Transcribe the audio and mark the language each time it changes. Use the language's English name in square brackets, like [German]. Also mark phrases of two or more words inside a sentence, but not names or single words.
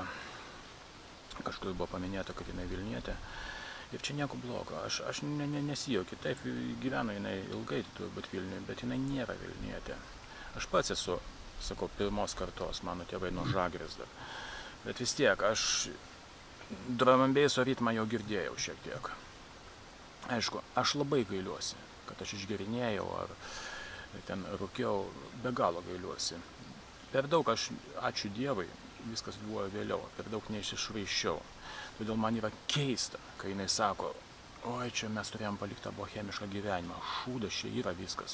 [Lithuanian] Kažkur buvo paminėta, kad jinai Vilnietė. Ir čia nieko blogo. Aš nesijaukiu. Taip, gyveno jinai ilgai turbūt Vilniuje, bet jinai nėra Vilnietė. Aš pats esu, sakau, pirmos kartos, mano tėvai nuo Žagrės dar. Bet vis tiek, aš [English] drum and basso [Lithuanian] ritmą jau girdėjau šiek tiek. Aišku, aš labai gailiuosi, kad aš išgerinėjau ar ten rūkiau, be galo gailiuosi. Per daug aš, ačiū Dievui, viskas buvo vėliau, per daug neišsišvaiščiau. Todėl man yra keista, kai jinai sako, oi, čia mes turėjom palikti tą bohemišką gyvenimą, šūdas čia yra viskas.